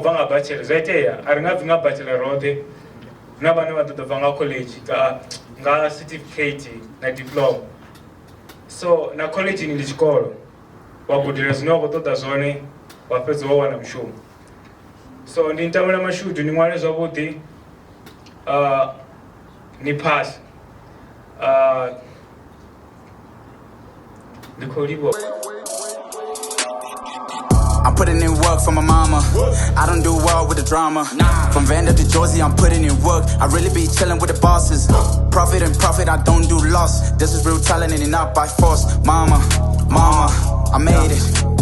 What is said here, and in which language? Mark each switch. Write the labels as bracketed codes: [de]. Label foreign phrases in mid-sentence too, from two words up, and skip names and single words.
[ve] bva nga bachelor zwa itea a ri nga bvi nga bachelor roṱhe na vhane vha ḓo ḓo bva nga college nga certificate na diploma so na college ndi tshikolo wa gudela zwine wa khou ṱoḓa zwone wa fhedza wa wana mushumo so ndi ntamela mashudu ni ṅwale zwavhuḓi ni phase ndi khou livhuwa. [en] I'm putting in work for my mama. I don't do well with the drama. From Vanda to Jersey, I'm putting in work. I really be chilling with the bosses. Profit and profit, I don't do loss. This is real talent and not by force. Mama, I made it.